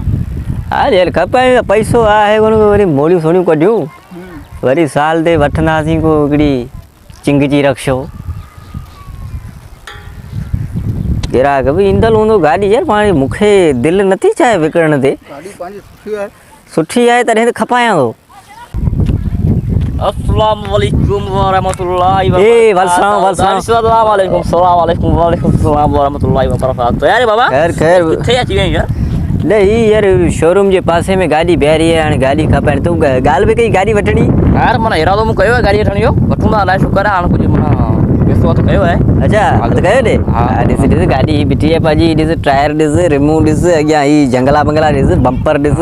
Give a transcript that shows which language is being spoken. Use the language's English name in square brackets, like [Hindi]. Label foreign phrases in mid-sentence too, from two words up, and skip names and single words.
[Sindhi] हा यार खपाए पैसो आहे कोन वरी मोड़ियूं सोड़ियूं कढियूं वरी साल ते वठंदासीं को हिकिड़ी चिंगजी रखशो। ग्राहक बि ईंदल हूंदो गाॾी यार पाण मूंखे दिलि नथी चाहे विकिणण ते। गाॾी पंहिंजी सुठी आहे। सुठी आहे तॾहिं त खपायां थो। [Arabic] السلام عليكم ورحمة الله اي والسلام والسلام. السلام عليكم سلام عليكم وعليكم السلام ورحمة الله وبركاته. [Sindhi] यार बाबा खैर खैर किथे अची वई यार? न ही यार शोरूम जे पासे में गाॾी बीहारी आहे हाणे गाॾी खपे तूं ॻाल्हि बि कई गाॾी वठणी। यार माना इरादो मूं कयो आहे गाॾी वठण जो वठूं था अलाए शुक्र आहे हाणे कुझु माना पैसो त कयो आहे। अच्छा त कयो ॾे हा ॾिस ॾिस गाॾी ही बीठी आहे पंहिंजी ॾिस टायर ॾिस रिमूव ॾिस अॻियां ही जंगला बंगला ॾिस बम्पर ॾिस